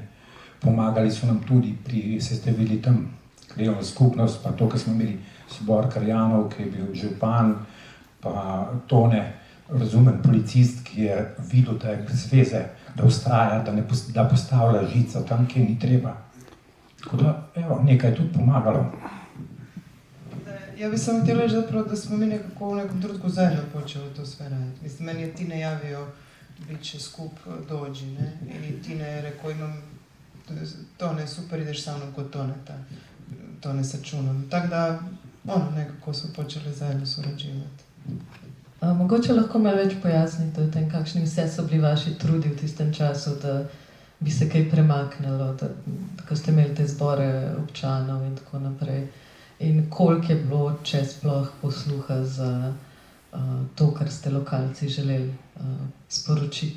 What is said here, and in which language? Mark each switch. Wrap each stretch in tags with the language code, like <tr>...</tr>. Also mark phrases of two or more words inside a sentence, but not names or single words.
<sl>Pomagali so nam tudi pri sestavili tam krajevno skupnost, pa to, ko smo imeli zbor krajanov, ki je bil župan, pa Tone, razumen policist, ki je videl, da je brez veze, da ustraja, da postavlja žico tam, kjer ni treba. Tako da, evo, nekaj je tudi pomagalo.</sl> <hr>Ja bih samo htjela reći zapravo da smo mi nekako u nekom trenutku zajedno počeli to sve raditi. Mislim, meni je Tine javio, bit će skup, dođi, ne? I Tine je rekao, imam, Tone, super, ideš sa mnom kod Toneta, Tone sa Čunom. Tako da, nekako smo počeli zajedno surađivati.</hr> <sl>Mogoče lahko malo več pojasnite o tem, kakšni vse so bili vaši trudi v tistem času, da bi se kaj premaknilo, da ko ste imeli te zbore občanov in tako naprej. In koliko je bilo, če sploh, posluha za to, kar ste lokalci želeli sporočiti.</sl>